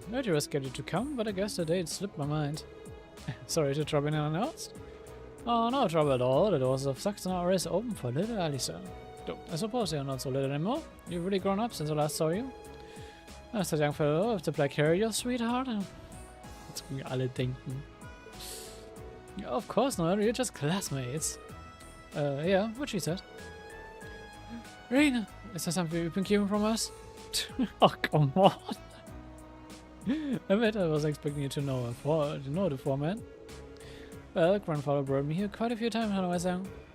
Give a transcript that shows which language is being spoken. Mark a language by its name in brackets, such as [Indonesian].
[English] I heard you were scheduled to come, but I guess the date slipped my mind. Sorry to trouble anyone else. Oh, no trouble at all. The doors of Saxon are always open for little Alisa. I suppose you're not so little anymore. You've really grown up since I last saw you. That's that young fellow with the black hair, your sweetheart. [German] Jetzt können wir alle denken. [English] Yeah, of course not, you're just classmates. Yeah, what she said. Rain, is there something you've been keeping from us? Oh, come on. I bet I was expecting you to know the foreman. Well, grandfather brought me here quite a few times when I was young.